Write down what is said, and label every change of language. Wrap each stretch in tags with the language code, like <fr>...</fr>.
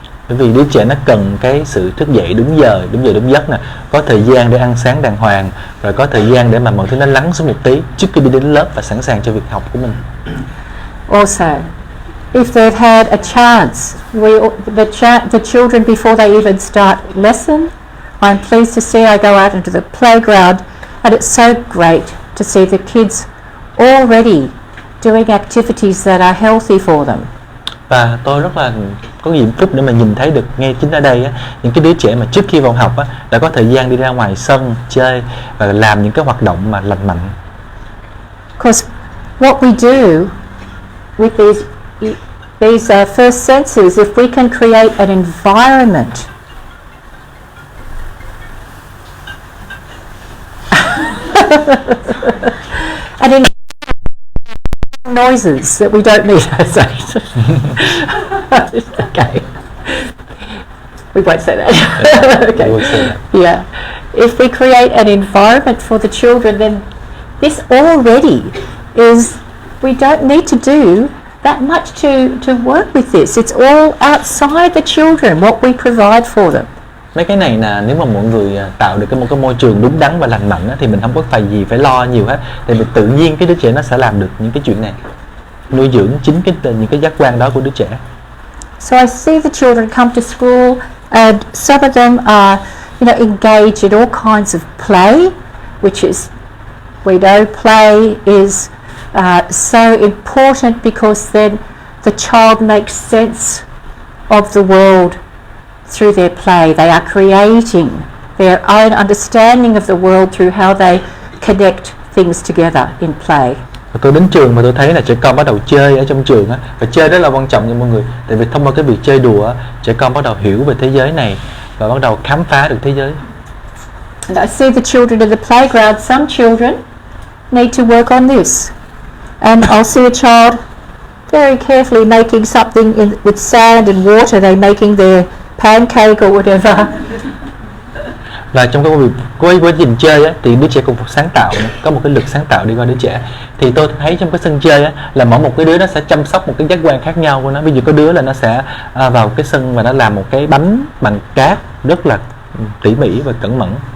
<vi>Bởi vì đứa trẻ nó cần cái sự thức dậy đúng giờ đúng giấc nè, có thời gian để ăn sáng đàng hoàng, rồi có thời gian để mà mọi thứ nó lắng xuống một tí trước khi đi đến lớp và sẵn sàng cho việc học của mình.</vi> <en>Also, if they've had a chance, the children before they even start lesson, I'm pleased to see I go out into the playground, and it's so great to see the kids already doing activities that are healthy for them.</en> <vi>Và tôi rất là có hạnh phúc để mà nhìn thấy được ngay chính ở đây á, những cái đứa trẻ mà trước khi vào học á, đã có thời gian đi ra ngoài sân chơi và làm những cái hoạt động mà lành mạnh.</vi> <en>Because what we do with these first senses, if we can create an environment and in noises that we don't need. Okay, we won't say that. Okay. We won't say that. Yeah, if we create an environment for the children, then this already is, we don't need to do that much to work with this. It's all outside the children, what we provide for them.</en> <vi>Mấy cái này là nếu mà mọi người tạo được một cái môi trường đúng đắn và lành mạnh á, thì mình không có phải lo nhiều hết, tại vì tự nhiên cái đứa trẻ nó sẽ làm được những cái chuyện này, nuôi dưỡng chính những cái giác quan đó của đứa trẻ.</vi> <en>So I see the children come to school, and some of them are, engaged in all kinds of play, which is, we know play is so important, because then the child makes sense of the world through their play. They are creating their own understanding of the world through how they connect things together in play.</en> <vi>Và tôi đến trường mà tôi thấy là trẻ con bắt đầu chơi ở trong trường á, và chơi rất là quan trọng cho mọi người, tại vì thông qua cái việc chơi đùa á, trẻ con bắt đầu hiểu về thế giới này và bắt đầu khám phá được thế giới.</vi> <en>And I see the children in the playground. Some children need to work on this, and I'll see a child very carefully making something with sand and water. They're making their pancake or whatever.</en> <vi>Và trong cái quá trình chơi á, thì đứa trẻ cũng sáng tạo, có một cái lực sáng tạo đi qua đứa trẻ. Thì tôi thấy trong cái sân chơi á, là mỗi một cái đứa nó sẽ chăm sóc một cái giác quan khác nhau của nó. Ví dụ có đứa là nó sẽ vào cái sân và nó làm một cái bánh bằng cát rất là tỉ mỉ và cẩn mẫn.</vi>